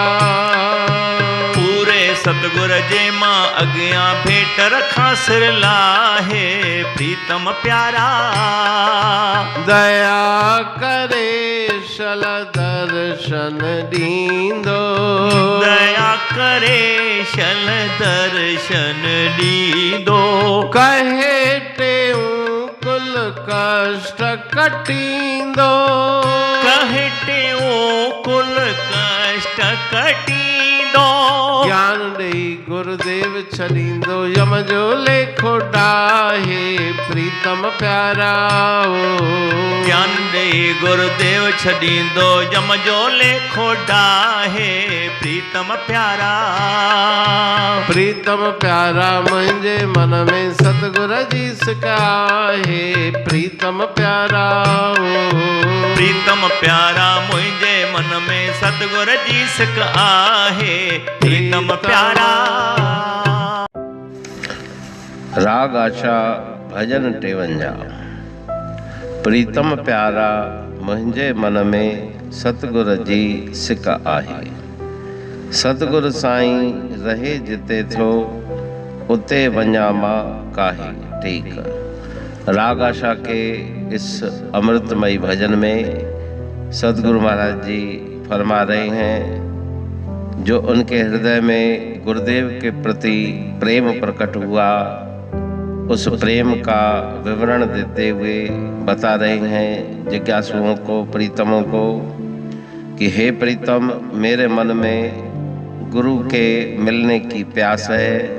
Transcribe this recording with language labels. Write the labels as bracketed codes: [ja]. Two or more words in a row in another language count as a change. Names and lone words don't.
[sd] पूरे सतगुर जे मां अॻियां भेट रखां सिर लाहे। प्रीतम प्यारा दया करे शल दर्शन ॾींदो। दया करे शल दर्शन ॾींदो। कहे टेऊं कुल कष्ट कटींदो। कहे टेऊं कुल कष्ट कटींदो। ज्ञान ॾेई गुरुदेव छॾींदो यम जो लेखो डाहे। प्रीतम प्यारा ज्ञान ॾेई गुरुदेव छॾींदो यम जो लेखो डाहे। प्रीतम प्यारा प्रीतम प्यारा मुझे मन में सतगुर जी सिकाहे। प्रीतम प्यारा प्रीतम प्यारा मुझे मन में सतगुर जी सिक आहे प्रीतम प्यारा। राग आशा भजन 53। प्रीतम प्यारा मुंहिंजे मन में सतगुर जी सिक आहे। सतगुर साईं रहे जिते थो उते वञा मां काहे टेक। [hi] राग आशा के इस अमृतमयी भजन में सतगुरु महाराज जी फरमा रहे हैं, जो उनके हृदय में गुरुदेव के प्रति प्रेम प्रकट हुआ, उस प्रेम का विवरण देते हुए बता रहे हैं जिज्ञासुओं को, प्रीतमों को, कि हे प्रीतम, मेरे मन में गुरु के मिलने की प्यास है।